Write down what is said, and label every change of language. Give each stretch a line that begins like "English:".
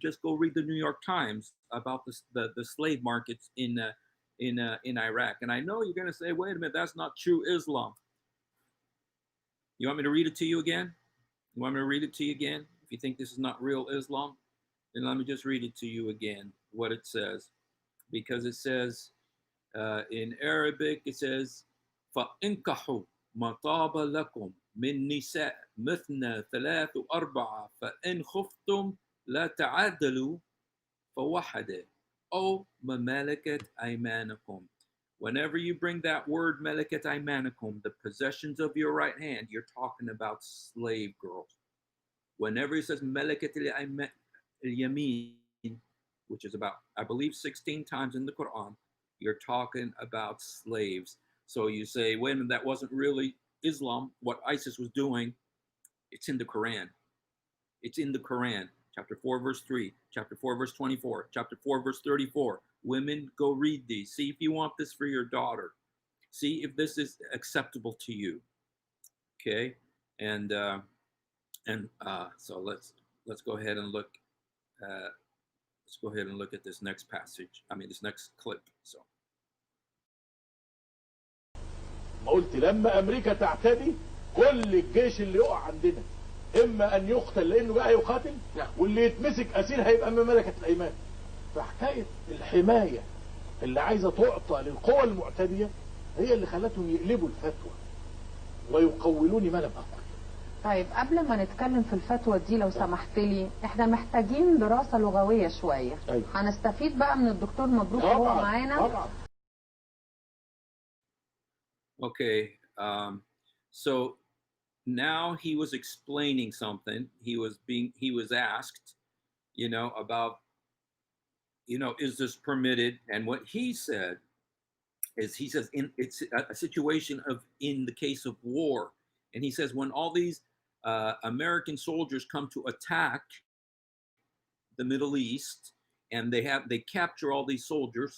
English: Just go read the New York Times about the slave markets in Iraq. And I know you're going to say, wait a minute, that's not true Islam. You want me to read it to you again? You want me to read it to you again? If you think this is not real Islam, then let me just read it to you again, what it says. Because it says, in Arabic, it says,
Arabic: فَإِنْكَحُوا مَا طَابَ لَكُمْ من نساء مثنى ثلاث وأربعة فإن خفتم لا تعادلوا فواحدة أو ما ملكت أيمانكم.
English: Whenever you bring that word
Arabic: ملكت أيمانكم,
English: the possessions of your right hand, you're talking about slave girls. Whenever he says
Arabic: ملكت اليمين,
English: which is about, I believe, 16 times in the Quran, you're talking about slaves. So you say, wait a minute, that wasn't really Islam, what ISIS was doing. It's in the Quran. It's in the Quran. Chapter 4, verse 3, chapter 4, verse 24, chapter 4, verse 34. Women, go read these. See if you want this for your daughter. See if this is acceptable to you. Okay? And so let's go ahead and look. Let's go ahead and look at this next passage. I mean, this next clip. So.
Arabic: ما قلت لما امريكا تعتدي كل الجيش اللي يقع عندنا اما ان يقتل لانه بقى يقاتل، واللي يتمسك اسير هيبقى من ملكة الايمان. فحكايه الحمايه اللي عايزه تعطى للقوى المعتديه هي اللي خلتهم يقلبوا الفتوى ويقولون ما لم اقل. طيب قبل ما نتكلم في الفتوى دي لو سمحت لي، احنا محتاجين دراسه لغويه شويه. أيوة. هنستفيد بقى من الدكتور مبروك وهو معانا. طبعا.
English: Okay, so now he was explaining something. He was asked, you know, about, you know, is this permitted? And what he said is he says it's a situation of in the case of war, and he says when all these American soldiers come to attack the Middle East, and they capture all these soldiers.